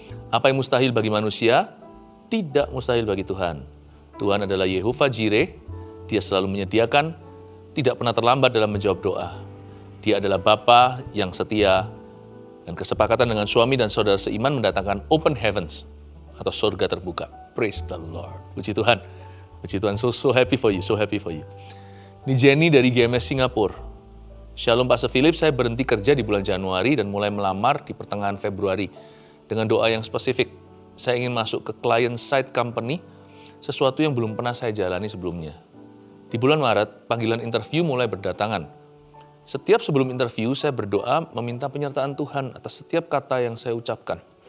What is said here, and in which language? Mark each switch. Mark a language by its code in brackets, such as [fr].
[id] Apa yang mustahil bagi manusia, tidak mustahil bagi Tuhan. Tuhan adalah Yehovah Jireh, Dia selalu menyediakan, tidak pernah terlambat dalam menjawab doa. Dia adalah Bapa yang setia, dan kesepakatan dengan suami dan saudara seiman mendatangkan open heavens, atau surga terbuka. [en] Praise the Lord. [id] Puji Tuhan. Puji Tuhan, [en] so happy for you, so happy for you. [id] Ini Jenny dari GMS Singapura. Shalom Pastor Philip, saya berhenti kerja di bulan Januari dan mulai melamar di pertengahan Februari. Dengan doa yang spesifik, saya ingin masuk ke client side company, sesuatu yang belum pernah saya jalani sebelumnya. Di bulan Maret, panggilan interview mulai berdatangan. Setiap sebelum interview, saya berdoa meminta penyertaan Tuhan atas setiap kata yang saya ucapkan.